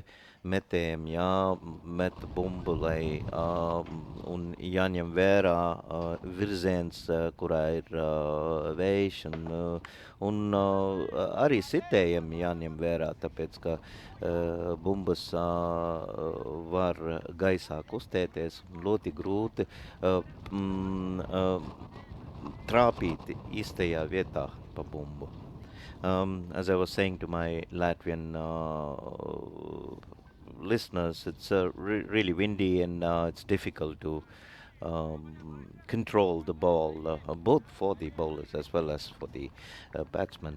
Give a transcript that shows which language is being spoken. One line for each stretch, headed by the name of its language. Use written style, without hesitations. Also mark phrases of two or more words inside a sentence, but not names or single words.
Latvian: Metējiem jāmet bumbu, lai un jāņem vērā virziens, kurā ir vējš, un arī sitējiem jāņem vērā, tāpēc, ka bumbas var gaisā kustēties, ļoti grūti trāpīt īstajā vietā pa bumbu.
English: As I was saying to my Latvian listeners, it's really windy and it's difficult to control the ball, both for the bowlers as well as for the batsmen.